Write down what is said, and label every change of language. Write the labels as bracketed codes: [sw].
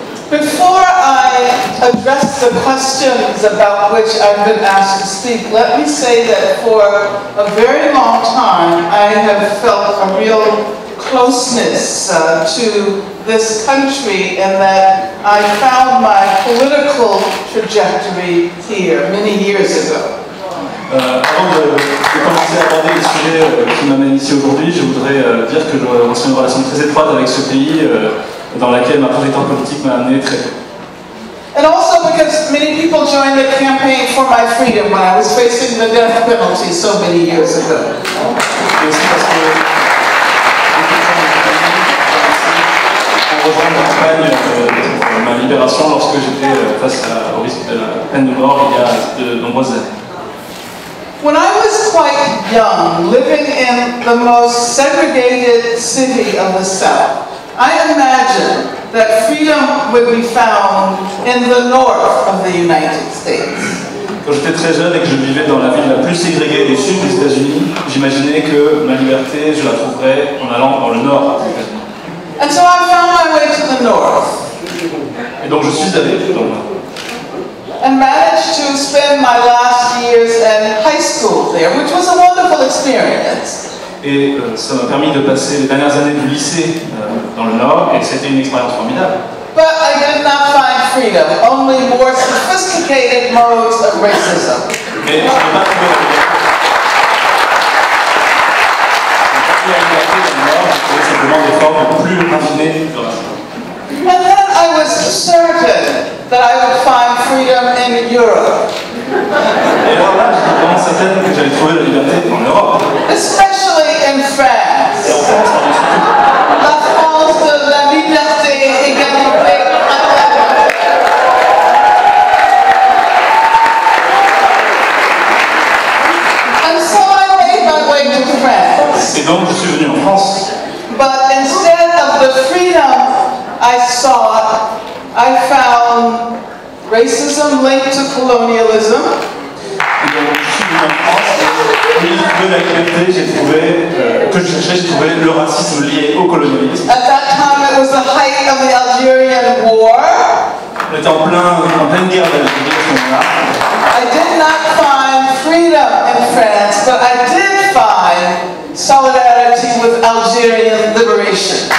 [en] Before I address the questions about which I've been asked to speak, let me say that for a very long time I have felt a real closeness to this country in that I found my political trajectory here many years ago. [fr] Avant de commencer à aborder les sujets qui m'amènent ici aujourd'hui, je voudrais dire que je ressens une relation très étroite avec ce pays dans laquelle ma trajectoire politique m'a amené très tôt. [en] And also because many people joined the campaign for my freedom when I was facing the death penalty so many years ago. [fr] Et aussi parce que ont rejoint la campagne pour ma libération lorsque j'étais face au risque de la peine de mort il y a de nombreuses années. [en] When I was quite young, living in the most segregated city of the South, I imagined that freedom would be found in the north of the United States. [fr] Quand j'étais très jeune et que je vivais dans la ville la plus ségrégée du sud des États-Unis, j'imaginais que ma liberté, je la trouverais en allant dans le nord des États-Unis. [en] And so I found my way to the north. [fr] Et donc je suis allé dans le nord. [en] And managed to spend my last years in high school there, which was a wonderful experience. [fr] Et ça m'a permis de passer les dernières années du lycée dans le Nord, et c'était une expérience formidable. [en] But I did not find freedom, only more sophisticated modes of racism. [fr] Mais je n'ai pas trouvé la liberté dans le Nord, j'ai trouvé simplement des formes plus raffinées de racisme. [en] And then I was certain that I would find freedom in Europe. [fr] Et alors là, j'étais vraiment certaine que j'allais trouver la liberté en Europe. [en] Especially in France. [fr] Et en France, La France de la liberté, égalité, fraternité. [en] And so I made my way to France. [fr] Et donc, je suis venu en France. [en] But instead of the freedom I sought, I found racism linked to colonialism. [fr] Et donc, je suis venu en France, et au lieu de trouver la liberté, j'ai trouvé, que je cherchais, j'ai trouvé le racisme lié au colonialisme. [en] At that time it was the height of the Algerian War. [fr] On était en pleine guerre d'Algérie à ce moment-là. [en] I did not find freedom in France, but I did find solidarity with Algerian liberation.